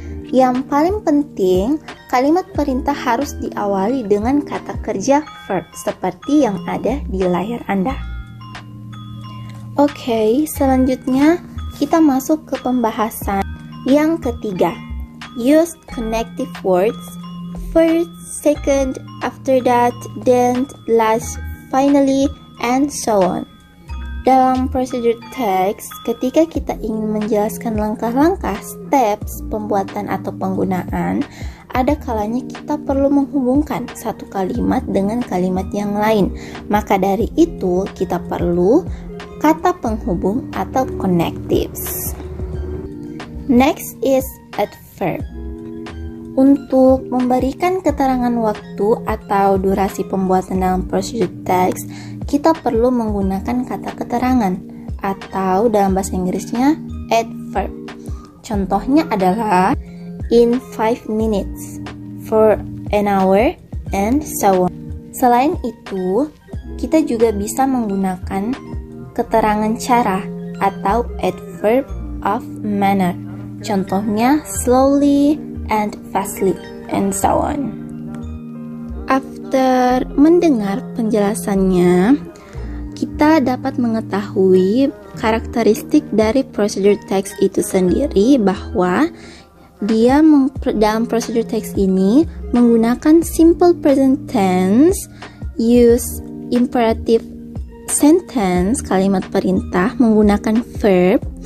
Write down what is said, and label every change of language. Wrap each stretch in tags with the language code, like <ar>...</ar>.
<id>Yang paling penting, kalimat perintah harus diawali dengan kata kerja verb seperti yang ada di layar Anda. Oke, selanjutnya kita masuk ke pembahasan yang ketiga.</id> <en>Use connective words, first, second, after that, then, last, finally, and so on.</en> <id>Dalam procedure text, ketika kita ingin menjelaskan langkah-langkah, steps, pembuatan atau penggunaan, ada kalanya kita perlu menghubungkan satu kalimat dengan kalimat yang lain. Maka dari itu, kita perlu kata penghubung atau connectives.</id> <en>Next is adverb.</en> <id>Untuk memberikan keterangan waktu atau durasi pembuatan dalam procedure text, kita perlu menggunakan kata keterangan atau dalam bahasa Inggrisnya adverb. Contohnya adalah</id> <en>in 5 minutes, for an hour, and so on.</en> <id>Selain itu, kita juga bisa menggunakan keterangan cara atau adverb of manner.</id> <en>Contohnya slowly and fastly, and so on.</en> <id>After mendengar penjelasannya, kita dapat mengetahui karakteristik dari procedure text itu sendiri, bahwa dia dalam procedure text ini menggunakan simple present tense,</id> <en>use imperative sentence,</en> <id>kalimat perintah, menggunakan verb,</id>